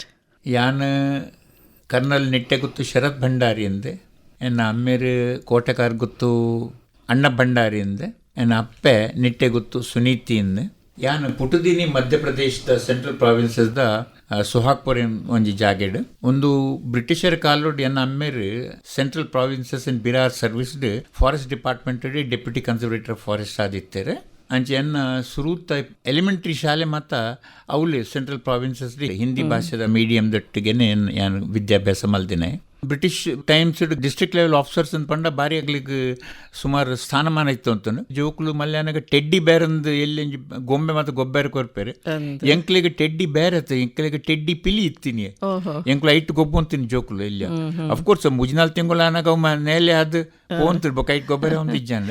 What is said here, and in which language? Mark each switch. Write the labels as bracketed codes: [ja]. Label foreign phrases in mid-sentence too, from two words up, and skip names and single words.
[tcy] ಯಾನ್ ಕರ್ನಲ್ ನಿಟ್ಟೆಗುತ್ತು ಶರತ್ ಭಂಡಾರಿ ಎಂದೆ. ಎನ್ನ ಅಮ್ಮೇರು ಕೋಟೆಕಾರ್ ಗುತ್ತು ಅಣ್ಣ ಭಂಡಾರಿ ಎಂದೆ. ಎನ್ನ ಅಪ್ಪೆ ನಿಟ್ಟೆಗುತ್ತು ಸುನೀತಿ ಎಂದೆ. ಯಾನ್ ಪುಟುದಿನಿ ಮಧ್ಯಪ್ರದೇಶದ ಸೆಂಟ್ರಲ್ ಪ್ರಾವಿನ್ಸಸ್ದ ಸುಹಾಗ್ಪುರ್ ಒಂಜಿ ಜಾಗೆಡ್ ಒಂದು ಬ್ರಿಟಿಷರ್ ಕಾಲೋಡ್ ಎನ್ನ ಅಮ್ಮೇರು ಸೆಂಟ್ರಲ್ ಪ್ರಾವಿನ್ಸಸ್ ಇನ್ ಬಿರಾರ್ ಸರ್ವಿಸ್ಡ್ [en] Forest Department Deputy Conservator of Forest [tcy] ಆದಿತ್ತೇರೆ. ಅಂಚೆ ಎನ್ನ ಸುರೂತ ಎಲಿಮೆಂಟ್ರಿ ಶಾಲೆ ಮಾತ ಅವಳು ಸೆಂಟ್ರಲ್ ಪ್ರಾವಿನ್ಸಸ್ ಹಿಂದಿ ಭಾಷೆದ ಮೀಡಿಯಂ ದೊಟ್ಟಿಗೆನೆ ಯಾನು ವಿದ್ಯಾಭ್ಯಾಸ ಮಲ್ದಿನೇ. [en] British times district level officers [tcy] ಅಂತ ಪಂಡ ಬಾರಿ ಆಗ್ಲಿಕ್ಕೆ ಸುಮಾರು ಸ್ಥಾನಮಾನ ಇತ್ತು ಅಂತನು. ಜೋಕ್ಲು ಮಲ್ಯಾನಾಗ [en] teddy bear [tcy] ಅಂದ್ ಎಲ್ಲಿ ಗೊಂಬೆ ಮತ್ತು ಗೊಬ್ಬರ ಕೊರ್ಪೇರೆ. ಎಂಕ್ಲಿಗೆ [en] teddy bear [tcy] ಅತ್ತ ಎಂಕ್ಲಿಗೆ ಟೆಡ್ಡಿ ಪಿಲಿ ಇತ್ತೀನಿ. ಎಂಕ್ಲು ಐಟ್ ಗೊಬ್ಬ ಅಂತೀನಿ ಜೋಕ್ಲು ಇಲ್ಲ. ಅಫ್ಕೋರ್ಸ್ ಮುಜಿನಾಲ್ ತಿಂಗಳಾನಾಗ ನೇಲೆ ಅದು ಪೋಂತಿರ್ಬೇಕು ಐಟ್ ಗೊಬ್ಬರ ಒಂದು ಇಜ್ಜಾನೆ.